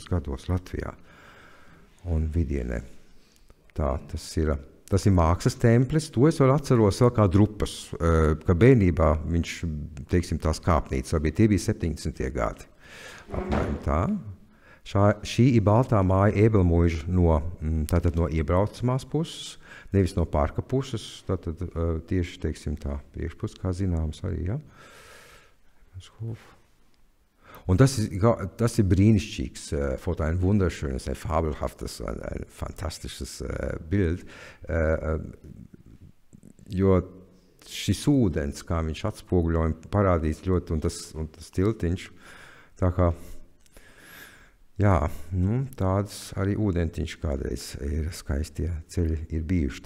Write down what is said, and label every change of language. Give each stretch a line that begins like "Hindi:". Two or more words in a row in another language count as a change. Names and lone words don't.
Latvian: gados Latvijā un Vidienē. Tā tas ir mākslas templis, to es vēl atceros vēl kā drupas, ka bērnībā viņš, teiksim, tās kāpnītes, tie bija 70. gadi. Apmēram tā. Šī ir baltā māja Ēbelmuiža tātad no iebraucamās puses, nevis no parka puses, tātad tieši, teiksim, tā priekšpus, kā zināms arī, ja.
German: Und das ist brīnišķīgs Foto, ein wunderschönes, ein fabelhaftes, ein fantastisches Bild,
Latvian: jo šis ūdens, kā viņš atspoguļo un parādīs ļoti, un tas tiltiņš, tā kā, jā, tāds arī ūdentiņš kādreiz ir skaistie ceļi ir bijuši.